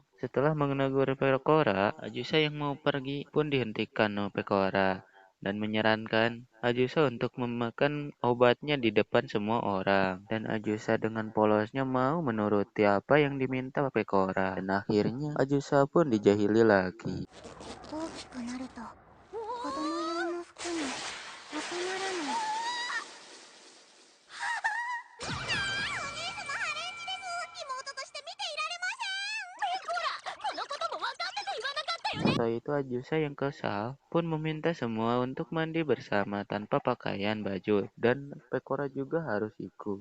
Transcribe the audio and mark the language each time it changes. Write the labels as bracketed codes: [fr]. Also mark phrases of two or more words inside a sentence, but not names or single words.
[id] Setelah menegur Pekora, Ajusa yang mau pergi pun dihentikan oleh Pekora dan menyarankan Ajusa untuk memakan obatnya di depan semua orang. Dan Ajusa dengan polosnya mau menuruti apa yang diminta Pekora. Dan akhirnya Ajusa pun dijahili lagi. [ja] 大きくなると子供用の服に収まらない。 [id] Setelah itu Ajusa yang kesal pun meminta semua untuk mandi bersama tanpa pakaian baju dan Pekora juga harus ikut.